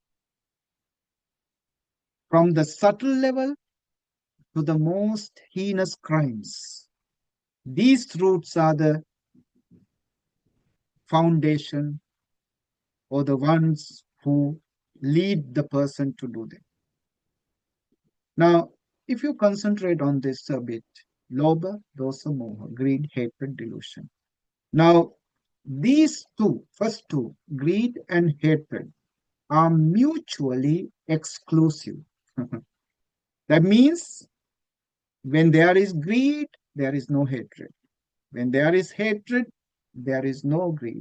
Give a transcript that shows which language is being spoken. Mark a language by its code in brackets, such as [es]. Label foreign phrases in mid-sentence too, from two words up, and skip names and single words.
[en] From the subtle level to the most heinous crimes, these roots are the foundation or the ones who lead the person to do them. Now, if you concentrate on this a bit, [pi] lobha, dosa, moha, [en] greed, hatred, delusion. Now, these two, first two, greed and hatred, are mutually exclusive. That means when there is greed, there is no hatred. When there is hatred, there is no greed.